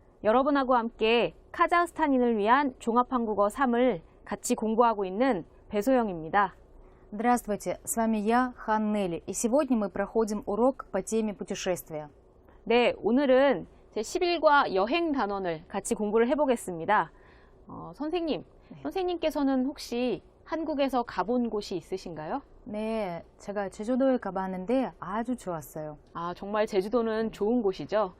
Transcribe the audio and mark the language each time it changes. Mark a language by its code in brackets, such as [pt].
[ko] 여러분하고 함께 카자흐스탄인을 위한 종합한국어 3을 같이 공부하고 있는 배소영입니다. [ru] Здравствуйте, с вами я, Хан Нелли, и сегодня мы проходим урок по теме путешествия. [ko] 네, 오늘은 제11과 여행 단원을 같이 공부를 해보겠습니다. 선생님, 선생님께서는 혹시 한국에서 가본 곳이 있으신가요? 네, 제가 제주도에 가봤는데 아주 좋았어요. 아, 정말 제주도는 좋은 곳이죠?